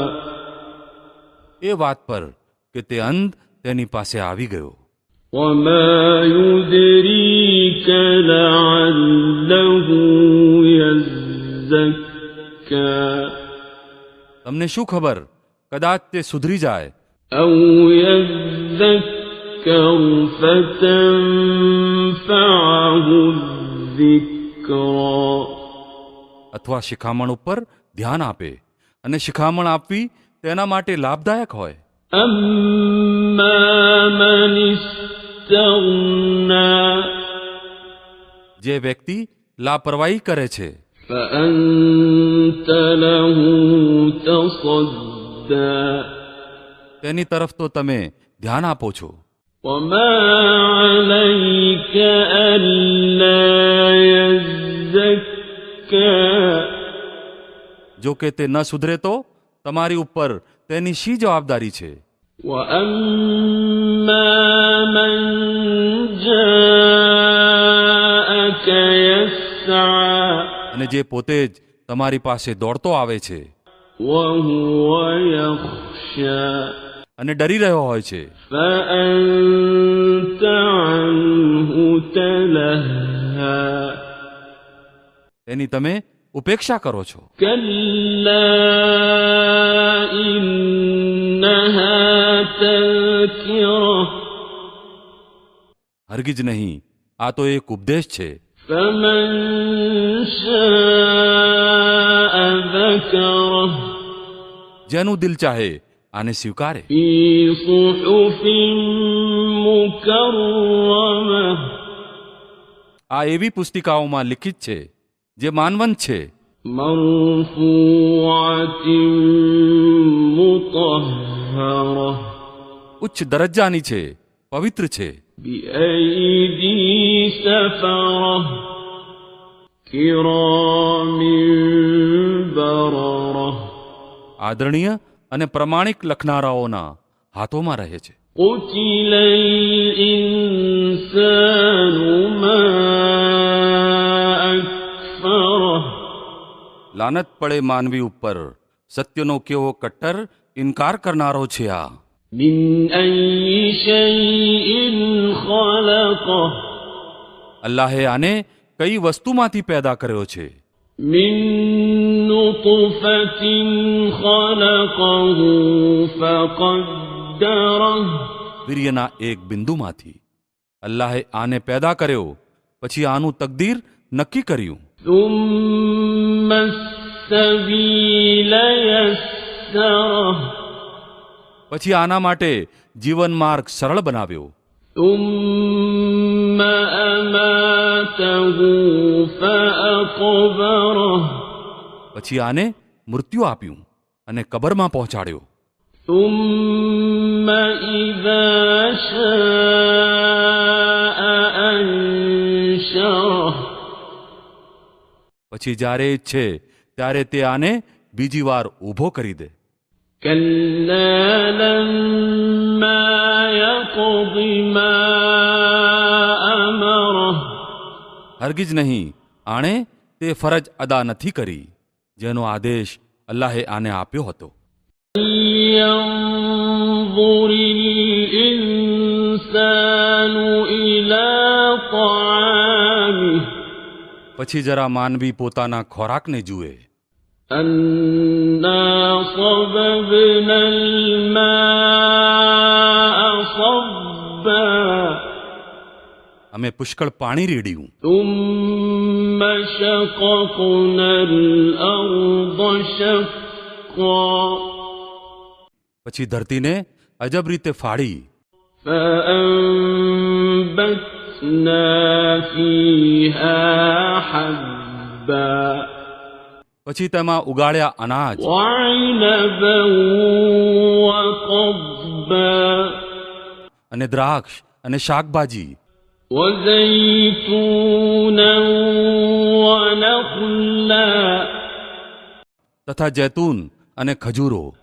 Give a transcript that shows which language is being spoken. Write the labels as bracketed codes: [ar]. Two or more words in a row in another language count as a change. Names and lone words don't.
[gu] એ વાત પર કે તે અંધ તેની પાસે આવી ગયો. [ar] وما يدريك لعله يزكى. [gu] તમને શું ખબર, કદાચ તે સુધરી જાય. [ar] أو يذكر فتنفعه الذكرى. [gu] અથવા શિખામણ ઉપર ધ્યાન આપે અને શિખામણ આપવી તેના માટે લાભદાયક હોય. [ar] أما من استغنى [gu] જે વ્યક્તિ લાપરવાહી કરે છે [ar] فأنت له تصدى. [gu] તેની તરફ તો તમે ધ્યાન આપો છો. [ar] وما عليك ألا يزكى. [gu] જો કે તે ન સુધરે તો તમારી ઉપર તેની શી જવાબદારી છે. [ar] وأما من جاءك يسعى. [gu] અને જે પોતે જ તમારી પાસે દોડતો આવે છે [ar] وهو يخشى. [gu] અને ડરી રહ્યો હોય છે, [ar] فأنت عنه تلهى. [gu] તેની તમે ઉપેક્ષા કરો છો. [ar] كلا إنها تذكرة. [gu] હરગિજ નહીં, આ તો એક ઉપદેશ છે. [ar] فمن شاء ذكره. [gu] જેનું દિલ ચાહે આને સ્વીકારે. [ar] في صحف مكرمة. [gu] આ એવી પુસ્તિકાઓમાં લિખિત છે જે માનવંત છે, [ar] مرفوعة مطهرة. [gu] ઉચ્ચ દરજ્જાની છે, પવિત્ર છે. [ar] بأيدي سفرة كرام بررة. [gu] આદરણીય અને પ્રમાણિક લખનારાઓના હાથોમાં રહે છે. [ar] قتل الإنسان ما أكفره. [gu] લાનત પડે માનવી ઉપર, સત્યનો કેવો કટ્ટર ઇનકાર કરનારો છે આ. [ar] من أي شيء خلقه. [gu] અલ્લાહે આને કઈ વસ્તુમાંથી પેદા કર્યો છે. [ar] من نطفة خلقه فقدره. [gu] વીર્યના એક બિંદુમાંથી અલ્લાહે આને પેદા કર્યો, પછી આનું તકદીર નક્કી કર્યું. [ar] ثم السبيل يسره. [gu] પછી આના માટે જીવન માર્ગ સરળ બનાવ્યો. [ar] ثم أماته فأقبره. [gu] પછી આને મૃત્યુ આપ્યું અને કબરમાં પહોંચાડ્યો. [ar] ثم إذا شاء أنشره. [gu] પછી જ્યારે ઈચ્છે ત્યારે તે આને બીજી વાર ઊભો કરી દે. [ar] كلا لما يقض ما أمره. [gu] હરગિજ નહીં, આણે તે ફરજ અદા નથી કરી જેનો આદેશ અલ્લાહે આને આપ્યો હતો. [ar] ينظر الإنسان إلى طعامه. [gu] પછી જરા માનવી પોતાના ખોરાકને જુએ. [ar] أنا صببنا الماء صبا. [gu] અમે પુષ્કળ પાણી રેડ્યું. [ar] ثم شققنا الأرض شقا. [gu] પછી ધરતીને અજબ રીતે ફાડી. [ar] فأنبتنا فيها حبا. [gu] પછી તેમાં ઉગાડ્યા અનાજ, [ar] وعنبا وقضبا. [gu] અને દ્રાક્ષ અને શાકભાજી, [ar] وزيتونا ونخلا [gu] તથા જૈતૂન અને ખજૂરો,